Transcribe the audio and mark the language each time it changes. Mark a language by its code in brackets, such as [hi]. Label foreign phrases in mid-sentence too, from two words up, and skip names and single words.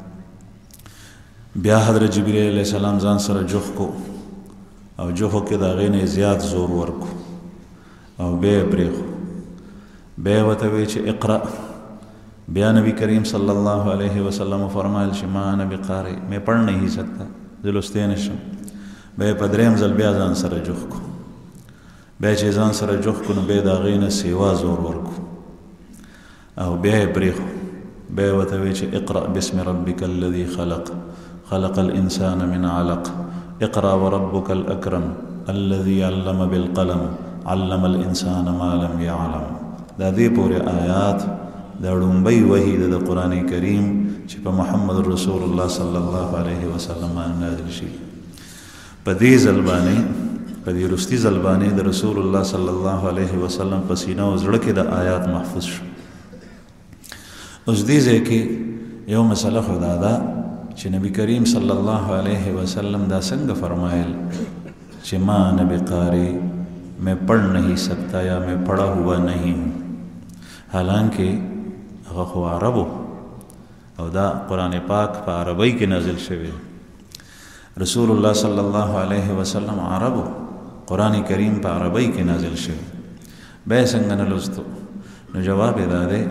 [ps] بیا حضرت جبرئیل [ar] علیه السلام [ps] ځان سره جوخ کو او جوخو کې د هغې نه زیات زور ورکو او بیا یې پرېښو بیا ورته وایي چې اقرأ بیا نبی کریم [ar] صلی اللہ علیہ وسلم [ps] فرمایل چې [ar] ما انا بقاری [ur] میں پڑھ نہیں سکتا [ps] زه لوستی نشم بیا په دریم ځل بیا ځان سره جوخ کو بیا چې ځان سره جوخ کو نو بیا د هغې نه سیوا زور ورکو او بیا یې پرېښو بیا ورته وایي چې [ar] اقرأ بسم ربک الذي خلق خلق الانسان من علق اقرأ وربک الاکرم الذي علم بالقلم علم الانسان ما لم يعلم [ps] دا دې پورې آیات دا ړومبی وحی د قرآن کریم چې په محمد رسول الله [ar] صلی الله علیه وسلم [ps] باندې نازل شي په دې ځل باندې په دې وروستي ځل باندې د رسول الله [ar] صلی الله علیه وسلم [ps] په سینه او زړه کې د آیات محفوظ شو اوس دې ځای کې یو مسله خو دا ده چې نبی کریم [ar] صلی الله علیه وسلم [ps] دا څنګه فرمایل چې [ar] ما انا بقاری [ur] میں پڑھ نہیں سکتا یا میں پڑھا ہوا نہیں ہوں [ps] حالانکہ هغه خو عربو او دا قرآن پاک په عربی کې نازل شوی رسول الله [ar] صلی الله علیه وسلم [ps] عربو قرآن کریم په عربی کې نازل شوی بیا څنګه نه لوستو نو جواب یې دا دی